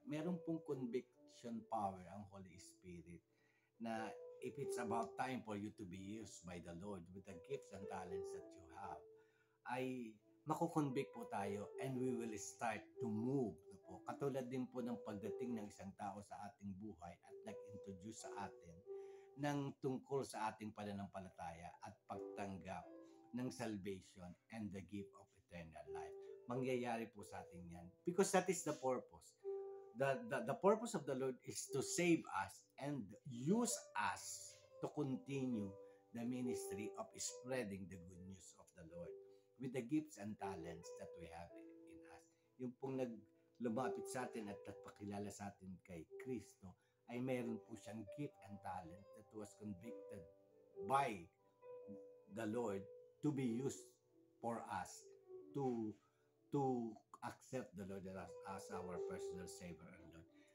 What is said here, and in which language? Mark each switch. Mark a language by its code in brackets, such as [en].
[tl] Meron pong conviction power ang Holy Spirit na [en] if it's about time for you to be used by the Lord with the gifts and talents that you have, [tl] ay makukonvict po tayo [en] and we will start to move. [tl] Po. Katulad din po ng pagdating ng isang tao sa ating buhay at nag-introduce sa atin ng tungkol sa ating pananampalataya at pagtanggap ng [en] salvation and the gift of eternal life. [tl] Mangyayari po sa atin yan [en] because that is the purpose. The purpose of the Lord is to save us and use us to continue the ministry of spreading the good news of the Lord with the gifts and talents that we have in us. [tl] Yung pong lumapit sa atin at nagpakilala sa atin kay Kristo ay mayroon po siyang [en] gift and talent that was convicted by the Lord to be used for us to accept the Lord as our personal Savior and Lord.